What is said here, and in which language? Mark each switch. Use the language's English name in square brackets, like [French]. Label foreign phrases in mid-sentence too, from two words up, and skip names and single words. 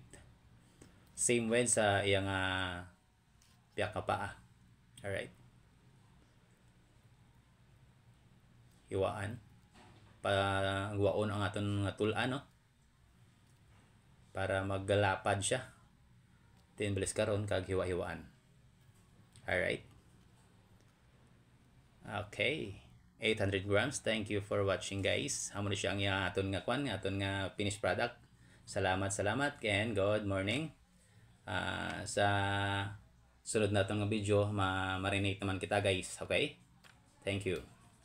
[Hiligaynon] Same way sa iyang piyak ka paa. Alright. Hiwaan para guwaon ang aton nga tulan, no? Para maggalapad siya. Then balis karon kag hiwa-hiwaan. [English] Alright. Okay. [Hiligaynon] 800 grams. [English] Thank you for watching guys. [Hiligaynon] Amo na siya ang aton nga kwan, aton nga [English] finished product. Salamat and good morning. [Hiligaynon] Sa sunod na itong video, ma-marinate naman kita guys. [English] Okay? Thank you.